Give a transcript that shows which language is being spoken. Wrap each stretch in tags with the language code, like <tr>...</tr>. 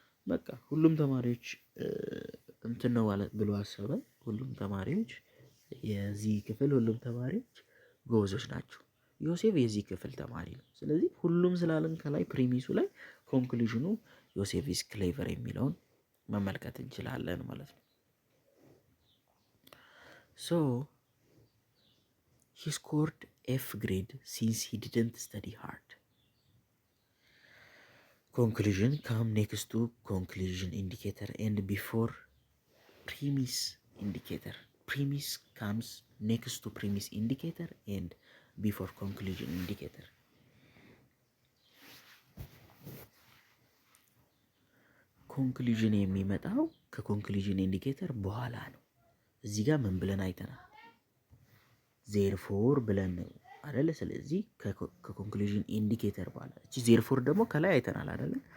<am>በቃ ሁሉም ተማሪዎች እንትን ነው ማለት ብሎ አሰበ። ሁሉም ተማሪዎች የዚህ ክፍል ሁሉም ተማሪዎች ጎበዞች ናቸው። ዮሴፍ የዚህ ክፍል ተማሪ ነው። ስለዚህ ሁሉም ስላለን ከላይ ፕሪሚሱ ላይ ኮንክሉዥኑ</am> <en>ዮሴፍ ኢዝ ክሌቨር</en> <am>የሚለውን መመልከት እንችላለን ማለት ነው።</am> <en>ሶ he scored F grade since he didn't study hard. Conclusion come next to conclusion indicator and before premise indicator. Premise comes next to premise indicator and before conclusion indicator.</en> <am>ኮንክሉዥን የሚመጣው ከኮንክሉዥን ኢንዲኬተር በኋላ ነው። እዚህ ጋር ምን ብለን አይተናል? ዜርፎር ብለን ነው አይደለ? ስለዚህ ከኮንክሉዥን ኢንዲኬተር በኋላ እቺ ዜርፎር ደግሞ ከላይ አይተናል አይደለ?</am>